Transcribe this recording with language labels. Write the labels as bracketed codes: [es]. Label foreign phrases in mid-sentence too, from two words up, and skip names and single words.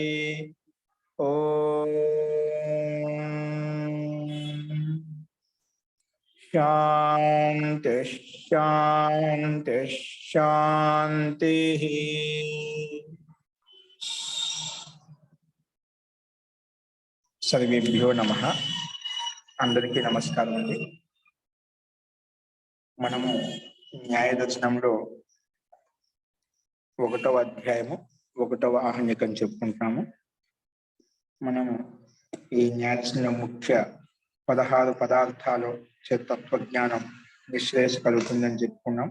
[sa] ओम शांति शांति शांति। सर्वेभ्यो नमः। [te] అందరికీ నమస్కారం అండి। మనము న్యాయ దర్శనంలో 1వ అధ్యాయము 1వ ఆహ్నికం చెప్పుకుంటాము. మనము ఈ న్యాయ దర్శనం ముఖ్య 16 పదార్థాలు తత్వజ్ఞానం విశ్లేష కలుగుతుందని చెప్పుకున్నాం.